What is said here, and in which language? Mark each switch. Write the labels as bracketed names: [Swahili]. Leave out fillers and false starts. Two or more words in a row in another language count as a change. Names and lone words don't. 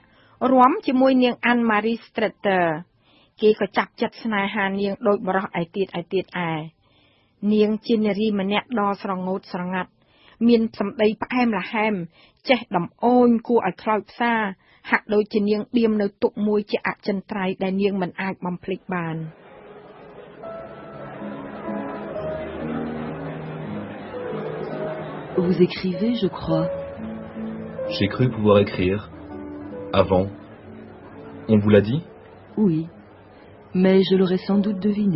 [Khmer] រួមជាមួយនាង Anne-Marie Streeter គេក៏ចាប់ចិត្តស្នេហានាងដោយបរិសឯទៀតឯនាងជានារីម្នាក់ដ៏ស្រងូតស្រងាត់មានសម្ដីផ្អែមល្ហែមចេះដំអូនគួរឲ្យខ្លោចផ្សាហាក់ដូចជានាងដៀមនៅទុកមួយជាអចិន្ត្រៃយ៍ដែលនាងមិនអាចបំភ្លេចបាន [French] Vous écrivez, je crois. J'ai cru pouvoir écrire. Avant. On vous l'a dit? Oui, mais je l'aurais sans doute deviné.